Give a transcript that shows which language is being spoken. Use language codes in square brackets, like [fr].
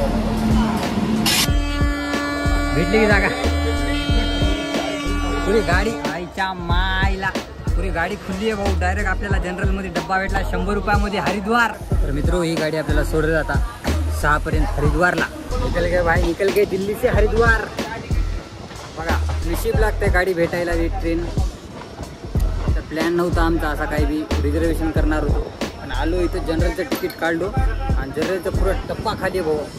[mr] भेटली की जागा. पुरी गाडी आईच्या मायला. पुरी गाडी खुल्ली आहे भाऊ. डायरेक्ट आपल्याला जनरलमध्ये डब्बा भेटला 100 रुपयामध्ये हरिद्वार. तर मित्रो ही गाडी आपल्याला सोडत आता 6 पर्यंत हरिद्वारला. [hi] निकल गए भाई निकल गए दिल्ली से हरिद्वार. [mr] बघा नशीब लागते गाडी भेटायला. ही ट्रेन तर प्लॅन नव्हता आमचा असा काही बी. रिझर्वेशन करणार होतो पण आलो इथं. जनरलचं तिकीट काढलो आणि जनरलचं पुरा टप्पा खाली भाऊ.